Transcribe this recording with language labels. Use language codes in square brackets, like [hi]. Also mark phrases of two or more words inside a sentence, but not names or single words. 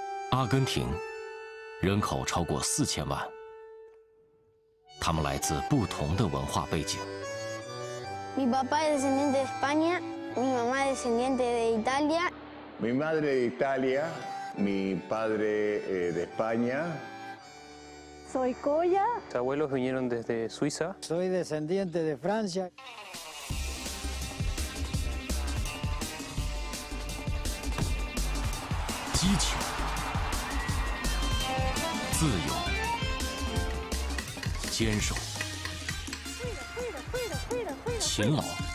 [zh] 阿根廷人口超过4000万，他们来自不同的文化背景。 [es] Mi papá es descendiente de España, mi mamá es descendiente de Italia. Mi madre de Italia, mi padre de España. Soy Coya. Mis abuelos vinieron desde Suiza. Soy descendiente de Francia. [zh] 激情、自由、坚守、勤劳。